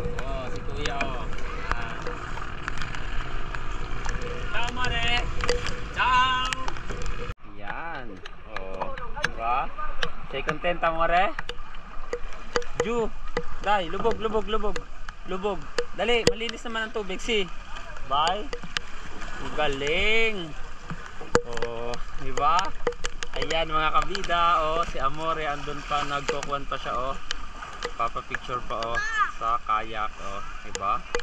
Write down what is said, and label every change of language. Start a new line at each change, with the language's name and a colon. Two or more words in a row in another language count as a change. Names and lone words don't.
Filipino: Oh, si Kuya,
Italian: oh. Ciao, Mare! Ciao!
Filipino: Yan. Oh, diba?
Italian: Say contenta, Mare? Ju!
Filipino: Dai, lubog. Lubog. Dali, malinis naman ang tubig. Si. Bye. Galing. Oh, diba? Ayan mga kabida, oh, si Amore andun pa, nagkukuhan pa siya, oh. Papa-picture pa, oh, sa kayak, oh, diba?